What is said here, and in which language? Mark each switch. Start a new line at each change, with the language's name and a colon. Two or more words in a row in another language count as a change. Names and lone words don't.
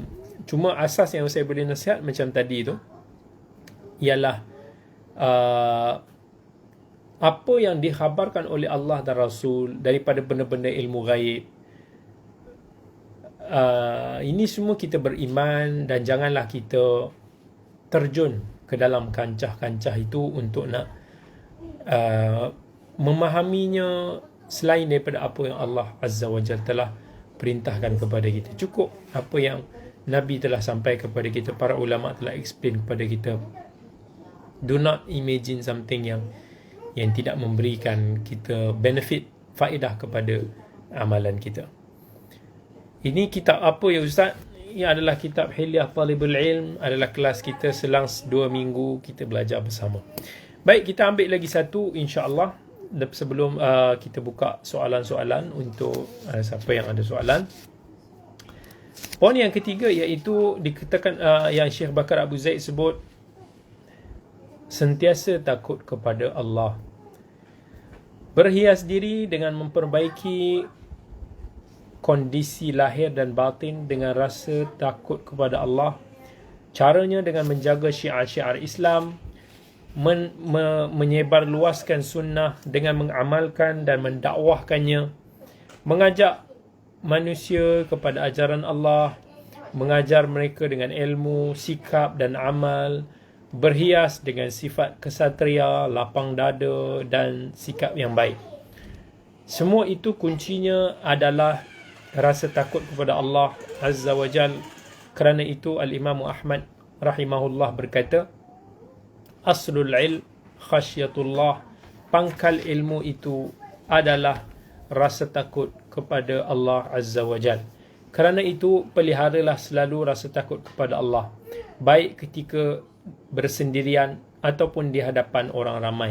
Malay: Cuma asas yang saya boleh nasihat macam tadi tu ialah apa yang dikhabarkan oleh Allah dan Rasul daripada benda-benda ilmu ghaib, ini semua kita beriman, dan janganlah kita terjun ke dalam kancah-kancah itu untuk nak memahaminya selain daripada apa yang Allah
Arabic: عز وجل
Malay: telah perintahkan kepada kita. Cukup apa yang Nabi telah sampai kepada kita, para ulama telah explain kepada kita.
English: Do not imagine something
Malay: yang tidak memberikan kita benefit, faedah kepada amalan kita. Ini kitab apa ya Ustaz? Ini adalah kitab Hilyah Talibul Ilm, adalah kelas kita selang 2 minggu kita belajar bersama. Baik, kita ambil lagi satu insya-Allah sebelum kita buka soalan-soalan untuk siapa yang ada soalan. Poin yang ketiga iaitu dikatakan yang Syekh Bakar Abu Zaid sebut, sentiasa takut kepada Allah. Berhias diri dengan memperbaiki kondisi lahir dan batin dengan rasa takut kepada Allah. Caranya dengan menjaga syiar-syiar Islam, menyebarluaskan sunnah dengan mengamalkan dan mendakwahkannya, mengajak manusia kepada ajaran Allah, mengajar mereka dengan ilmu, sikap dan amal, berhias dengan sifat kesatria, lapang dada dan sikap yang baik. Semua itu kuncinya adalah rasa takut kepada Allah
Arabic: عز وجل.
Malay: Kerana itu Al-Imam Ahmad rahimahullah berkata,
Arabic: أصل العلم خشية الله.
Malay: Pangkal ilmu itu adalah rasa takut kepada Allah
Arabic: عز وجل.
Malay: Kerana itu, peliharalah selalu rasa takut kepada Allah, baik ketika bersendirian ataupun di hadapan orang ramai.